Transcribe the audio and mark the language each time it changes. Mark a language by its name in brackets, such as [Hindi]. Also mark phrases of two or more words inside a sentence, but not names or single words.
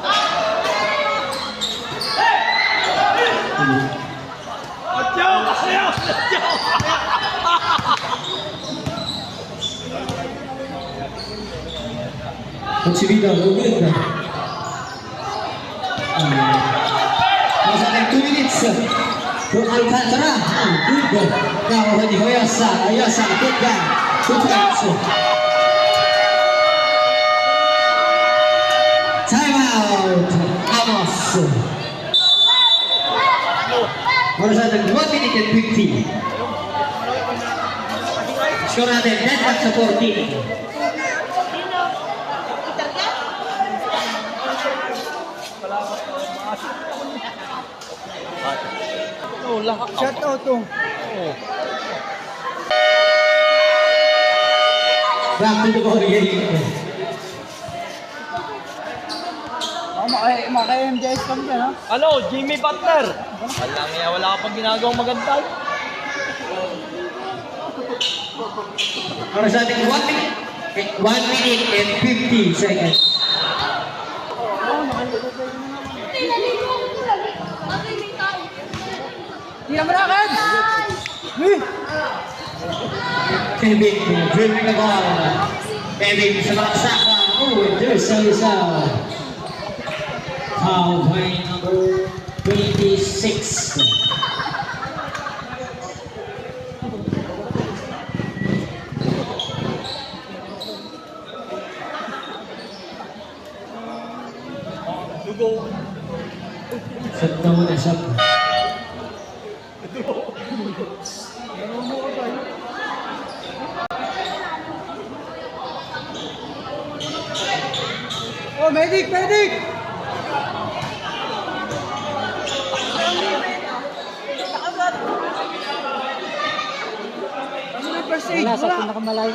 [English] Recibido, good. [Filipino] Nasa ating 2 minutes. [English] To Alcantara. Good. Now, ni Hoyosa. Hoyosa, good guy. 2 points. Time out. Amos. [Filipino] Para sa ating [English] 1 minute and 50. [Filipino] Score natin, [English] net back [Filipino] sa 14. [English] Shut out to. Back to the ball game. [Filipino] Maka-MJS kami dyan, ha? Ano, Jimmy Butler? Wala nga, wala ka pang ginagawang maganda. Para sa ating [English] 1 minute and 50 seconds. [Filipino] Tira mo na agad! [English] Kevin dribbling the ball. [Filipino] Kevin sa maksaka. [English] Oh, there's a foul by number 26. [Filipino] Set na muna siya. [English] Oh, medic! Medic! [Filipino] Wala sa pinakamalayo.